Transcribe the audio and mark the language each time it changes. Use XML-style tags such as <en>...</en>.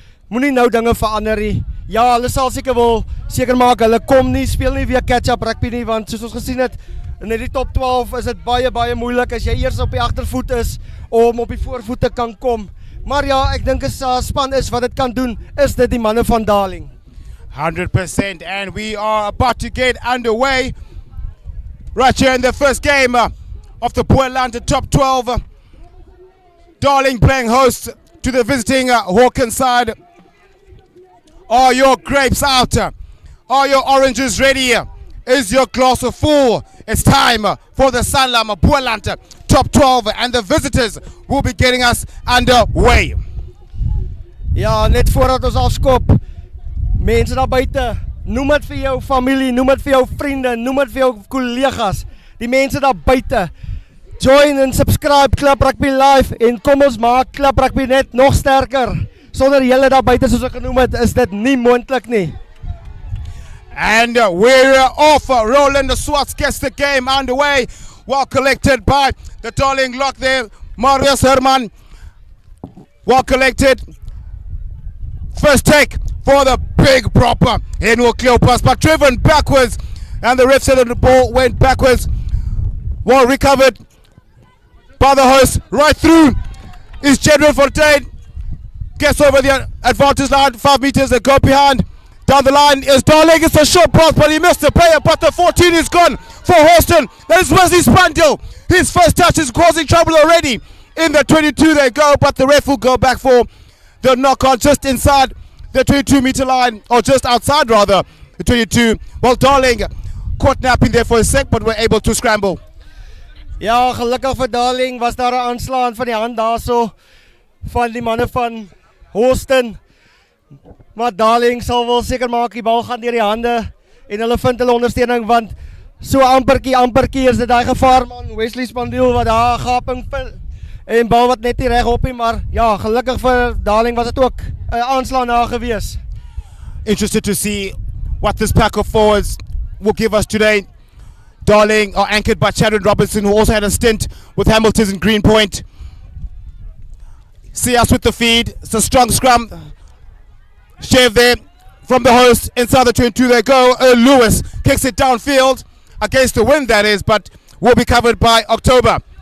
<af>Moenie nou dinge verander nie. Ja, hulle sal seker maak, hulle kom nie, speel nie weer catch-up rugby nie, want soos ons gesien het, in die top 12 is dit baie moeilik as jy eers op die agtervoet is om op die voorvoet te kan kom. Maar ja, ek dink as span is wat dit kan doen, is dit die manne van Darling.</af> <en>100%, and we are about to get underway right here in the first game of the Boland top 12. Darling playing host to the visiting Hawken side. Are your grapes out? Are your oranges ready? Is your glass full? It's time for the Sanlam Boland top 12 and the visitors will be getting us underway.</en> <af>Ja, net voordat ons afskop, mense daar buite, noem dit vir jou familie, noem dit vir jou vriende, noem dit vir jou kollegas, die mense daar buite. Join en subscribe Club Rugby Live en kom ons maak Club Rugby net nog sterker. Sonder julle daar buite soos ek genoem het, is dit nie moontlik nie.</af> <en>And we're off. Roland Swartz gets the game underway. Well collected by the darling lock there, Marius Herman. Well collected. First take for the big proper. In will clear pass, but driven backwards. And the ref said that the ball went backwards. Well recovered by the host. Right through is General Fontaine. Gets over the advantage line. 5 meters they go behind. Down the line is Darling. It's a short pass, but he missed the player. But the 14 is gone for Hawston. That is Wesley Spandil. His first touch is causing trouble already. In the 22 they go, but the ref will go back for the knock-on just inside the 22-meter line, or just outside rather, the 22. Well, Darling caught napping there for a sec, but were able to scramble.</en> <af>Ja, gelukkig vir Darling was daar 'n aanslaan van die hand daarso van die manne van Hawston. Maar Darling sal wel seker maak die bal gaan deur die hande en hulle vind hulle ondersteuning, want so amperkie is dit daai gevaarman Wesley Spandil wat daar gaping vind en bal wat net nie reg op nie, maar ja, gelukkig vir Darling was dit ook 'n aanslag na gewees.</af> <en>Interested to see what this pack of forwards will give us today. Darling are anchored by Chadwin Robinson, who also had a stint with Hamilton's in Greenpoint. See us with the feed. It's a strong scrum. Shave there from the host. Inside the 22 they go. Lewis kicks it downfield against the wind, that is, but will be covered by October.</en>